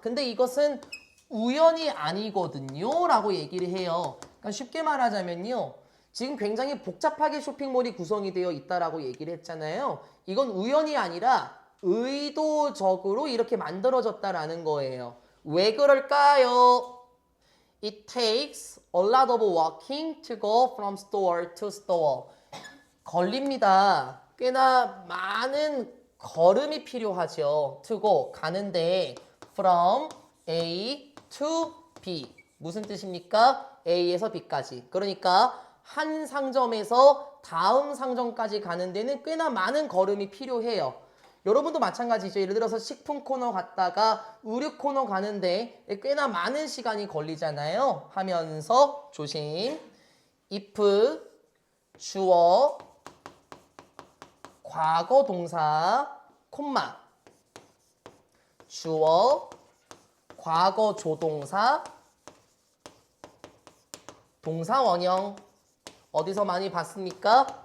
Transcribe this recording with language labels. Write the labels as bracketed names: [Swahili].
[Korean] 근데 이것은 우연이 아니거든요 라고 얘기를 해요. 그러니까 쉽게 말하자면요. 지금 굉장히 복잡하게 쇼핑몰이 구성이 되어 있다라고 얘기를 했잖아요. 이건 우연이 아니라 의도적으로 이렇게 만들어졌다라는 거예요. 왜 그럴까요? [English] It takes a lot of walking to go from store to store. [Korean] 걸립니다. 꽤나 많은 걸음이 필요하죠. [English] to go, [Korean] 가는데 [English] from A to B. [Korean] 무슨 뜻입니까? A에서 B까지. 그러니까 한 상점에서 다음 상점까지 가는 데는 꽤나 많은 걸음이 필요해요. 여러분도 마찬가지죠. 예를 들어서 식품 코너 갔다가 의류 코너 가는데 꽤나 많은 시간이 걸리잖아요. 하면서 조심. if 주어 과거 동사 콤마 주어 과거 조동사 동사 원형 어디서 많이 봤습니까?